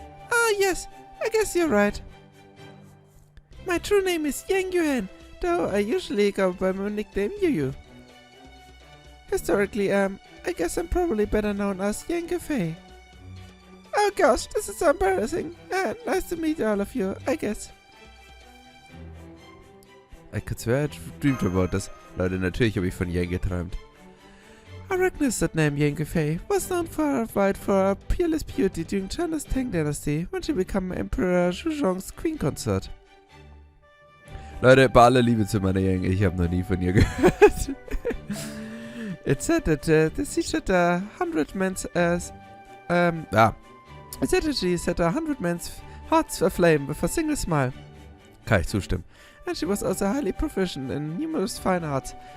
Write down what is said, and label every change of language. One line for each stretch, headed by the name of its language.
English: Ah yes, I guess you're right. My true name is Yang Yuan, though I usually go by my nickname Yu. Historically, I guess I'm probably better known as Yang Guifei. Oh gosh, this is so embarrassing. Nice to meet all of you, I guess. I could swear I dreamed about this.
German: Leute, natürlich habe ich von Yang geträumt.
English: I recognize that name. Yang Guifei was known for her peerless beauty during China's Tang Dynasty when she became Emperor Zhuzhong's Queen Consort.
German: Leute, bei aller Liebe zu meiner Yang, ich habe noch nie von ihr gehört.
English: It said that she set 100 men's It said that she set 100 men's hearts aflame with a single smile.
German: Kann ich zustimmen.
English: And she was also highly proficient in numerous fine arts.